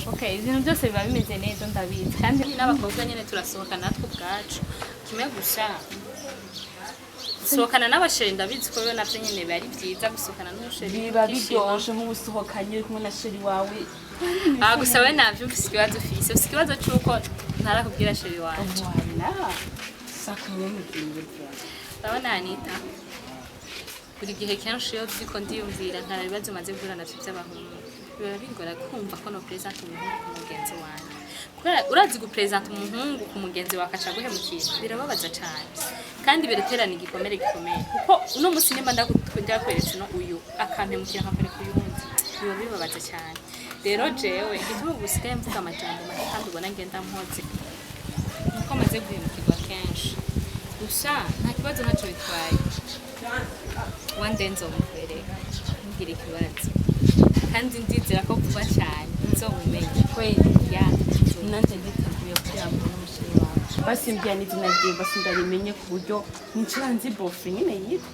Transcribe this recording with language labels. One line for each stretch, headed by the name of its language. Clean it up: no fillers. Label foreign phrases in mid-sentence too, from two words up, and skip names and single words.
Kinyarwanda: okay ibintu byose biba bimeze neza ndabizi kandi n'abakobwa nyine turasohoka natwe ubwacu kimwe gusa gusohokana n'abasheri ndabizi ko nabyo nyine biba ari byiza gusohokana n'umusheri biba biryoshe nk'ubusohokanye uri kumwe na shiri wawe
Rundi: gusa we nabyumvise ikibazo ufise ufise ikibazo cy'uko ntarakubwira sheri wanje urabona Anita buri gihe kenshi iyo turiko ndiyumvira nta bibazo maze guhura navyo by'abahungu biba bingora kumva ko no present umuhungu ku mugenzi wanje kubera urazi gupresent umuhungu ku mugenzi wawe akaca guhemukira birababaza cyane kandi biraterana igikomere gikomeye kuko uno musi nimba ndakweretse no uyu akampemukira nkakwereka uyundi biba bibabaza cyane rero jewe igituma gusigaye mvuga amajambo make kandi ubona ngenda mpoze nuko maze guhemukirwa kenshi gusa nta kibazo ntacyo bitwaye wandenze umukwereka ngira ikibazo kandi ndizera ko vuba cyane nzomumenye kweli ya nanjye nditeguye kuyamba n'umushiri wawe basi mbwira izina rye basi ndarimenye ku buryo nicara nzi bofe nyine yitwa